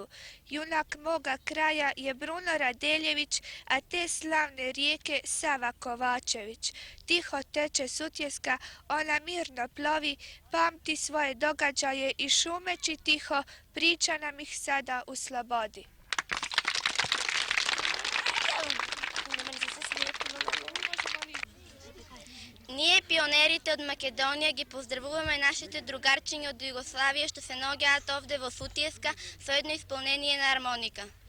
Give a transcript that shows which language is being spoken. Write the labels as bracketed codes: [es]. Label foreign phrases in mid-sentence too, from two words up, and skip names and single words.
[hr] Junak moga kraja je Bruno Radeljević, a te slavne rijeke Sava Kovačević. Tiho teče Sutjeska, ona mirno plovi, pamti svoje događaje i šumeći tiho, priča nam ih sada u slobodi. [mk] Ние, пионерите од Македонија, ги поздравуваме нашите другарчиња од Југославија што се наоѓаат овде во Сутјеска со едно исполнение на армоника.